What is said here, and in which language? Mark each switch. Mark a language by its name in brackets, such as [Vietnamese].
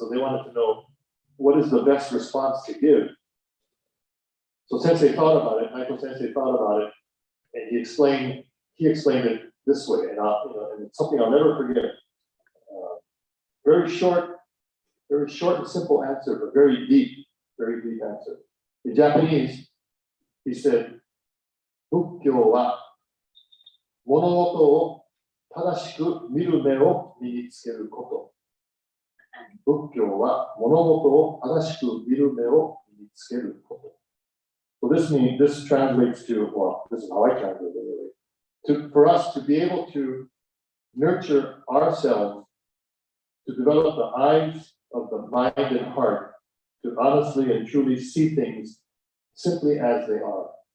[English] So they wanted to know what is the best response to give. So Sensei thought about it, Michael Sensei thought about it, and he explained it this way, and you know, and it's something I'll never forget. Very short and simple answer, but very deep answer. In Japanese, he said, [Japanese] 仏教は物事を正しく見る目を身につけること。仏教は物事を正しく見る目を身につけること。 [English] So this translates to, well, this is how I translate it anyway, for us to be able to nurture ourselves, to develop the eyes of the mind and heart, to honestly and truly see things simply as they are.